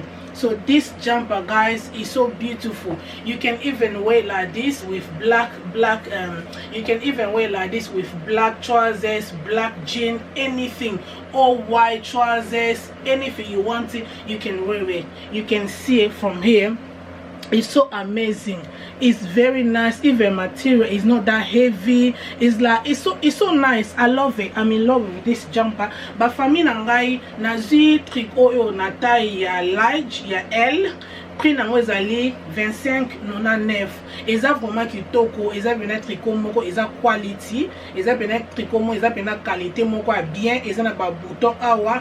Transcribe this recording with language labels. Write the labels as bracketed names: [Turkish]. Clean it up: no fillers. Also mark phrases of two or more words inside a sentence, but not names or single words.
[English] So this jumper guys is so beautiful. You can even wear like this with black you can even wear like this with black trousers, black jean, anything, or white trousers, anything you want it you can wear it. You can see it from here. It's so amazing, it's very nice. Even material is not that heavy, it's like it's so nice. I love it. I'm in love with this jumper. But for me [Lingala] nangai nazi tricot yo na taille ya large ya L, prix nango ezali 25,99. Eza vraiment kitoko, eza bena tricot moko, eza quality, eza bena tricot mo, eza bena qualité moko bien, eza na ba bouton awa.